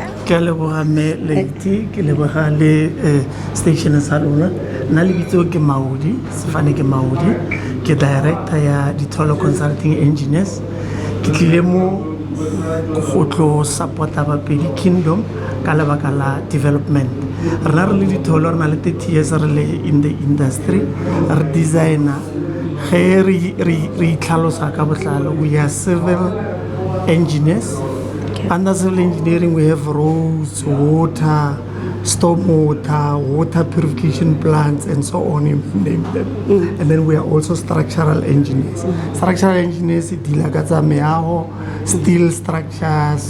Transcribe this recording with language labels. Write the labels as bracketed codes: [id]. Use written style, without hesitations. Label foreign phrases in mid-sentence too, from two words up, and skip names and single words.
[nso] ke a leboga me Leti ke leboga le station sa lona nna le bitso ke Maudi Sefane ke Maudi ke director ya Ditholo Consulting Engineers ke tlile mo go tlo supporta Bapedi Kingdom ka lebaka la development rena re le Ditholo re na le 30 years re le [en] in the industry [nso] re designer ge re itlhalosa ka botlalo [en] we are civil engineers under civil engineering we have roads water stormwater, water purification plants, and so on, you name them. And then we are also structural engineers. Structural engineers, steel structures.